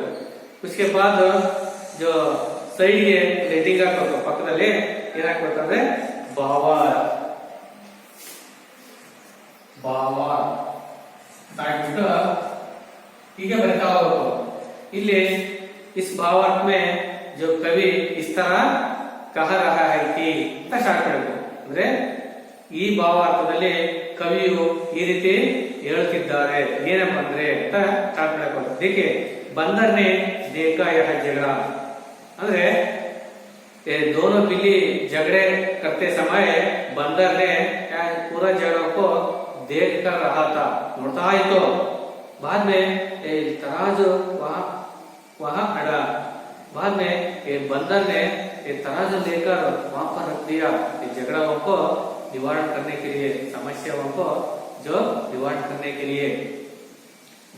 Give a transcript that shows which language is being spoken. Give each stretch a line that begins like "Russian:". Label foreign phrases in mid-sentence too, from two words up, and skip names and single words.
Hindi: उसके बाद जो
Kannada: ಸೈಡ್ಗೆ ಹೆಡಿಂಗ್ ಹಾಕಬೇಕು, ಪಕ್ಕದಲ್ಲಿ ಏನಾಗ್ಬೇಕಂದ್ರೆ ಭಾವಾರ್ಥ, ಭಾವಾರ್ಥ ಹಾಕ್ಬಿಟ್ಟು ಹೀಗೆ ಬರಿತಾ ಹೋಗ್ಬೇಕು।
Hindi: ಇಲ್ಲಿ इस भावार्थ में जो कवि इस तरह कह रहा है कि
Kannada: ಅಂತ ಸ್ಟಾರ್ಟ್ ಮಾಡಬೇಕು। ಅಂದ್ರೆ ಈ ಭಾವಾರ್ಥದಲ್ಲಿ ಕವಿಯು ಈ ರೀತಿ ಹೇಳುತ್ತಿದ್ದಾರೆ ಏನಪ್ಪ ಅಂದ್ರೆ ಅಂತ ಸ್ಟಾರ್ಟ್ ಮಾಡಬೇಕು।
Hindi: देखिए बंदर ने देखा यह झगड़ा, ಅಂದ್ರೆ ये दोनों बिल्ली झगड़े करते समय बंदर ने पूरा झगड़ा को देख कर रहा था,
Kannada: ನೋಡ್ತಾ ಇತ್ತು।
Hindi: बाद में तराजू वहां अड़ा, बाद में ये बंदर ने ये तराजू लेकर वहां पर रख दिया, ये झगड़ाओं को निवारण करने के लिए, समस्याओं को जो निवारण करने के लिए।